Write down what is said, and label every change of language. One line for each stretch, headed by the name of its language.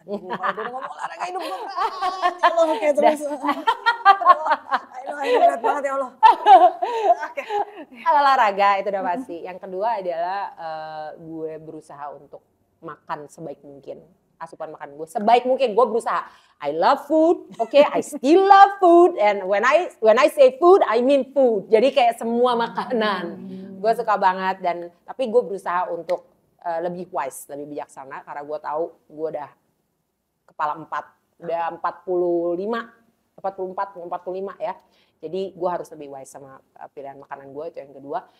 Indonesian: Kalau udah ngomong olahraga hidup gue Allah kayak terus. Aduh, berat banget ya Allah. Oke. Olahraga itu udah pasti. Yang kedua adalah gue berusaha untuk makan sebaik mungkin. asupan makanan gue sebaik mungkin. Gue berusaha.
English: I love food, okay, I still love food, and when I say food, I mean food.
Indonesian: Jadi kayak semua makanan, gue suka banget. Dan tapi gue berusaha untuk lebih wise, lebih bijaksana, karena gue tahu gue udah kepala 4, udah 45 ya. Jadi gue harus lebih wise sama pilihan makanan gue, itu yang kedua.